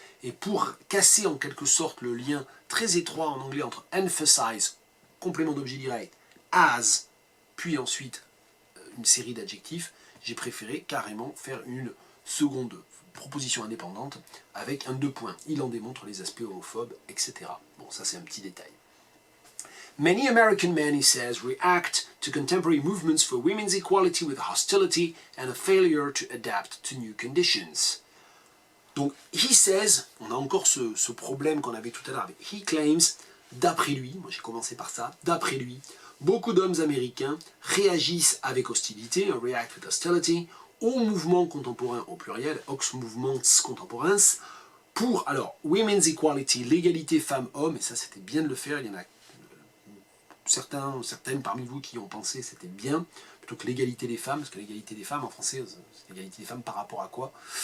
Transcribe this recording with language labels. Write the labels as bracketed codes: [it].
[fr] Et pour casser en quelque sorte le lien très étroit en anglais entre emphasize, complément d'objet direct, as, puis ensuite une série d'adjectifs, j'ai préféré carrément faire une seconde proposition indépendante avec un 2 points. Il en démontre les aspects homophobes, etc. Bon, ça c'est un petit détail. [en] Many American men, he says, react to contemporary movements for women's equality with hostility and a failure to adapt to new conditions. [fr] Donc, [en] he says, [fr] on a encore ce problème qu'on avait tout à l'heure avec [en] he claims, [fr] d'après lui, moi j'ai commencé par ça, d'après lui, beaucoup d'hommes américains réagissent avec hostilité, [en] react with hostility, [fr] aux mouvements contemporains au pluriel, aux movements contemporains, pour, alors, [en] women's equality, [fr] l'égalité femmes-hommes, et ça c'était bien de le faire, il y en a certaines parmi vous qui ont pensé c'était bien, plutôt que l'égalité des femmes, parce que l'égalité des femmes en français, c'est l'égalité des femmes par rapport à quoi?